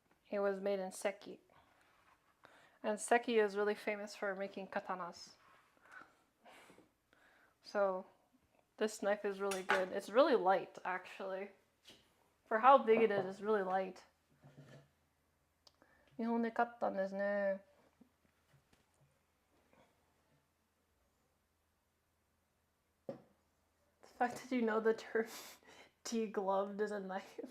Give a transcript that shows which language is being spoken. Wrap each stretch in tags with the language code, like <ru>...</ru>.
<en>It was made in Seki. And Seki is really famous for making katanas. So this knife is really good. It's really light, actually. For how big it is, it's really light.</en> <ja>日本で買ったんですね。</ja> <en>The fact that you know the term degloved is a knife.</en>